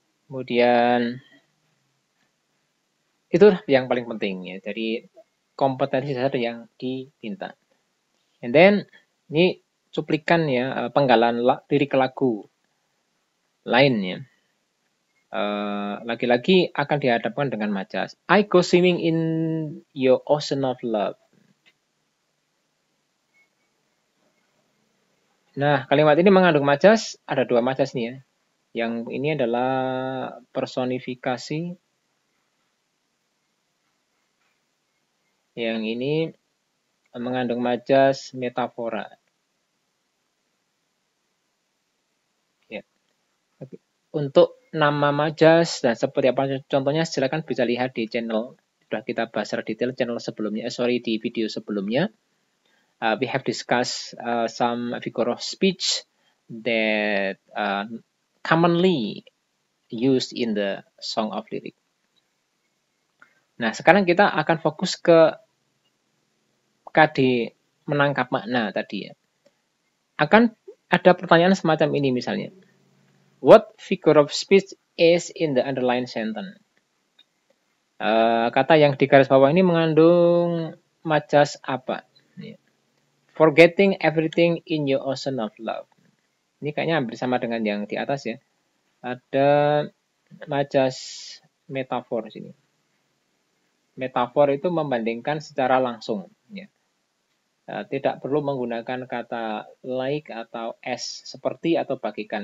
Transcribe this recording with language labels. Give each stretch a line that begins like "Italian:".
Indonesian: Kemudian itu yang paling penting ya. Jadi kompetensi dasar yang diminta.
English: And then
Indonesian: ini cuplikan ya, penggalan lirik lagu lainnya. Lagi-lagi akan dihadapkan dengan majas.
English: I go swimming in your ocean of love.
Indonesian: Nah, kalimat ini mengandung majas, ada 2 majas nih ya. Yang ini adalah personifikasi. Yang ini mengandung majas metafora. Ya. Untuk nama majas dan seperti apa contohnya silakan bisa lihat di channel, sudah kita bahas secara detail channel sebelumnya, di video sebelumnya.
English: We have discussed some figure of speech that commonly used in the song of lyric.
Indonesian: Nah, sekarang kita akan fokus ke KD menangkap makna tadi ya. Akan ada pertanyaan semacam ini misalnya.
English: What figure of speech is in the underlined sentence?
Indonesian: Kata yang di garis bawah ini mengandung majas apa?
English: Forgetting everything in your ocean of love.
Indonesian: Ini kayaknya hampir sama dengan yang di atas ya. Ada majas metafor di sini. Metafor itu membandingkan secara langsung. Ya. Tidak perlu menggunakan kata like atau as, seperti atau bagikan.